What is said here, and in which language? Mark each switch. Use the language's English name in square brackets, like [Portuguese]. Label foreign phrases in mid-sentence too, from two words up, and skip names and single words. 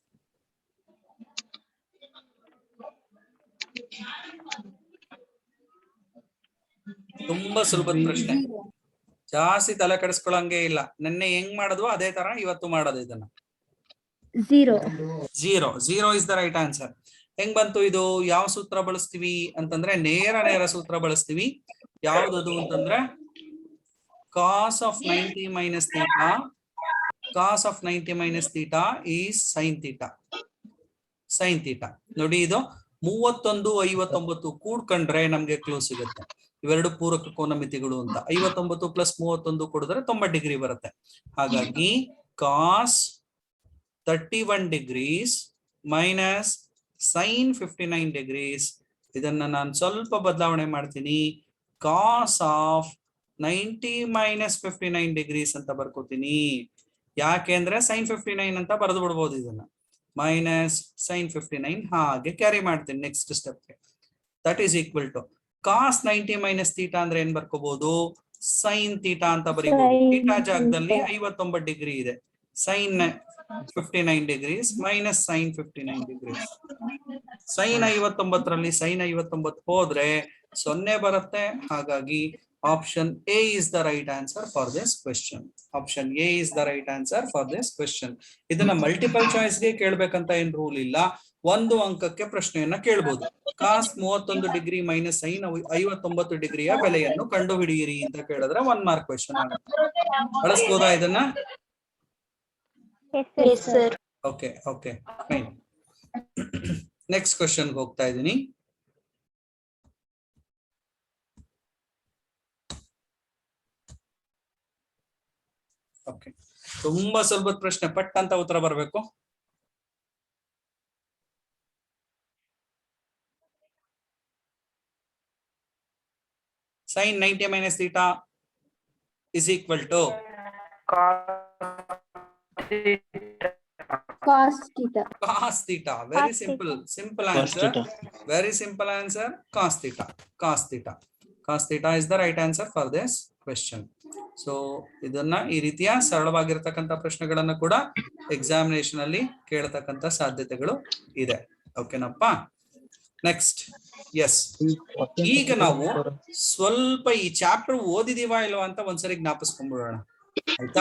[Kannada] ತುಂಬಾ ಸುಲಭದ ಪ್ರಶ್ನೆ, ಜಾಸ್ತಿ ತಲೆ ಕೆಡಿಸ್ಕೊಳ್ಳಂಗೆ ಇಲ್ಲ. ನಿನ್ನೆ ಹೆಂಗ್ ಮಾಡಿದ್ವು ಅದೇ ತರ ಇವತ್ತು ಮಾಡೋದು ಇದನ್ನ. [English] zero is the right answer. [Kannada] ಹೆಂಗ್ ಬಂತು ಇದು? ಯಾವ ಸೂತ್ರ ಬಳಸ್ತೀವಿ ಅಂತಂದ್ರೆ ನೇರ ಸೂತ್ರ ಬಳಸ್ತೀವಿ. ಯಾವ್ದದು ಅಂತಂದ್ರೆ [English] cos of 90 minus theta, cos of 90 minus theta is sin theta. sin theta [Kannada] ನೋಡಿ, ಇದು 31 59 ಕೂಡ್ಕೊಂಡ್ರೆ ನಮ್ಗೆ ಕ್ಲೂ ಸಿಗುತ್ತೆ. ಇವೆರಡು ಪೂರಕ ಕೋನ ಮಿತಿಗಳು ಅಂತ. 59 ಪ್ಲಸ್ 31 ಕೊಡಿದ್ರೆ 90 ಡಿಗ್ರಿ ಬರುತ್ತೆ. [English] ಹಾಗಾಗಿ cos 31 degrees minus sin 59 degrees. [Kannada] ಇದನ್ನ ನಾನು ಸ್ವಲ್ಪ ಬದಲಾವಣೆ ಮಾಡ್ತೀನಿ. [English] cos of 90 minus 59 degrees [Kannada] ಅಂತ ಬರ್ಕೋತೀನಿ. ಯಾಕೆಂದ್ರೆ sin 59 ಅಂತ ಬರೆದು ಬಿಡ್ಬೋದು ಇದನ್ನ. ಮೈನಸ್ sin 59 ಹಾಗೆ ಕ್ಯಾರಿ ಮಾಡ್ತೀನಿ [English] next step. that is equal to cos 90 minus theta [Kannada] ಅಂದ್ರೆ ಏನ್ ಬರ್ಕೋಬಹುದು? [English] sin theta [Kannada] ಅಂತ ಬರೀಬಹುದು. ಥೀಟಾ ಜಾಗದಲ್ಲಿ 59 ಡಿಗ್ರಿ ಇದೆ. [English] sin 59 degrees minus sin 59 degrees. [Kannada] sin 59 ರಲ್ಲಿ sin 59 ಹೋದ್ರೆ 0 ಬರುತ್ತೆ. [English] ಹಾಗಾಗಿ option A is the right answer for this question. option A is the right answer for this question. [Kannada] ಇದನ್ನ [English] multiple choice [Kannada] ಗೆ ಕೇಳ್ಬೇಕಂತ ಏನ್ ರೂಲ್ ಇಲ್ಲ. ಒಂದು ಅಂಕಕ್ಕೆ ಪ್ರಶ್ನೆಯನ್ನ ಕೇಳ್ಬೋದು. cos 31 ಡಿಗ್ರಿ ಮೈನಸ್ sin 59 ಡಿಗ್ರಿಯ ಬೆಲೆಯನ್ನು ಕಂಡು ಹಿಡಿಯಿರಿ ಅಂತ ಕೇಳಿದ್ರೆ 1 [English] mark question [Kannada] ಆಗುತ್ತೆ. ಬಳಸ್ಬೋದಾ ಇದನ್ನ? [English] Yes, sir. okay okay fine. next question [Kannada] ಹೋಗ್ತಾ ಇದ್ದೀನಿ. ಓಕೆ, ತುಂಬಾ ಸ್ವಲ್ಪ ಪ್ರಶ್ನೆ, ಪಟ್ ಅಂತ ಉತ್ತರ ಬರಬೇಕು. [English] sin 90 minus theta is equal to cos theta. cos theta. Very simple answer. Very simple answer. Cos theta. Cos theta. Cos theta is the right answer for this question. [Kannada] ಸೊ ಇದನ್ನ ಈ ರೀತಿಯ ಸರಳವಾಗಿರ್ತಕ್ಕಂಥ ಪ್ರಶ್ನೆಗಳನ್ನ ಕೂಡ ಎಕ್ಸಾಮಿನೇಷನ್ ಅಲ್ಲಿ ಕೇಳತಕ್ಕಂಥ ಸಾಧ್ಯತೆಗಳು ಇದೆ. ಓಕೆನಪ್ಪ? ನೆಕ್ಸ್ಟ್, ಎಸ್, ಈಗ ನಾವು ಸ್ವಲ್ಪ ಈ ಚಾಪ್ಟರ್ ಓದಿದೀವಾ ಇಲ್ವಾ ಅಂತ ಒಂದ್ಸರಿ ಜ್ಞಾಪಿಸ್ಕೊಂಡ್ಬಿಡೋಣ, ಆಯ್ತಾ?